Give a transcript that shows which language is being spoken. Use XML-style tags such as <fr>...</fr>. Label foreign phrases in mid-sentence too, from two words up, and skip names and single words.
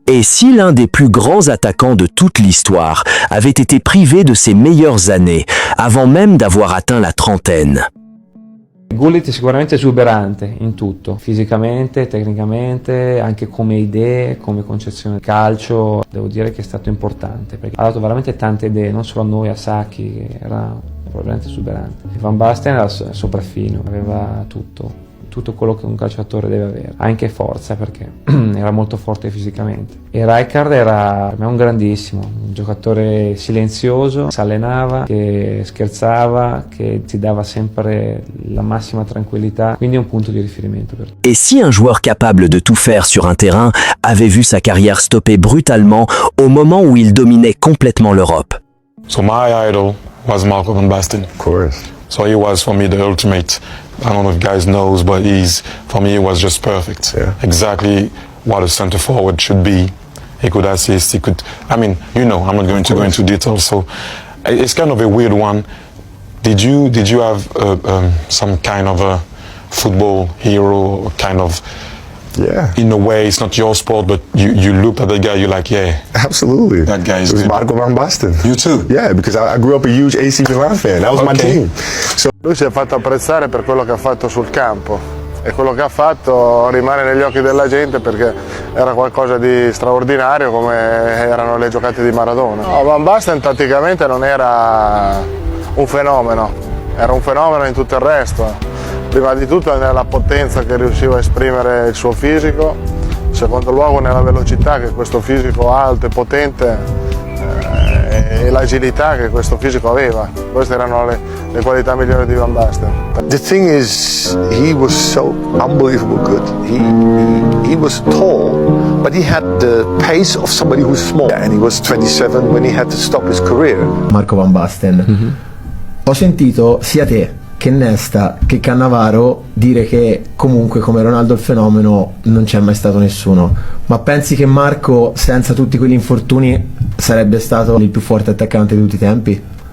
<fr>Et si l'un des plus grands attaquants de toute l'histoire avait été privé de ses meilleures années, avant même d'avoir atteint la trentaine?</fr> <it>Gullit è sicuramente esuberante in tutto, fisicamente, tecnicamente, anche come idee, come concezione del calcio. Devo dire che è stato importante perché ha dato veramente tante idee, non solo a noi, a Sacchi, che era veramente esuberante. Van Basten era sopraffino, aveva tutto quello che un calciatore deve avere, anche forza perché era molto forte fisicamente. E Rijkaard era per me un grandissimo, un giocatore silenzioso, si allenava, che scherzava, che ti dava sempre la massima tranquillità, quindi è un punto di riferimento per tutti.</it> <fr>Et si un joueur capable de tout faire sur un terrain avait vu sa carrière stopper brutalement au moment où il dominait complètement l'Europe?</fr> <en>So my idol was Marco van Basten. Of course. So he was for me the ultimate. I don't know if guys knows, but for me, he was just perfect. Yeah. Exactly what a center forward should be. He could assist, I'm not going to go into details, so it's kind of a weird one. Did you have some kind of a football hero, kind of, Yeah. in a way, it's not your sport, but you looked at that guy, you're like, yeah. Absolutely. That guy is It was good. Marco van Basten. You too? Yeah, because I grew up a huge AC Milan fan. That was my Okay. team. So</en> <it>Lui si è fatto apprezzare per quello che ha fatto sul campo e quello che ha fatto rimane negli occhi della gente perché era qualcosa di straordinario come erano le giocate di Maradona. No, Van Basten tatticamente non era un fenomeno, era un fenomeno in tutto il resto. Prima di tutto nella potenza che riusciva a esprimere il suo fisico, in secondo luogo nella velocità che questo fisico alto e potente e l'agilità che questo fisico aveva. Queste erano le qualità migliori di Van Basten.</it> <en>the thing is, he was so unbelievable good. He was tall, but he had the pace of somebody who's small. And he was 27 when he had to stop his career. Marco van Basten.</en> <it>Ho sentito sia te che Nesta che Cannavaro dire che comunque come Ronaldo il fenomeno non c'è mai stato nessuno, ma pensi che Marco senza tutti quegli infortuni sarebbe stato il più forte attaccante di tutti i tempi?</it>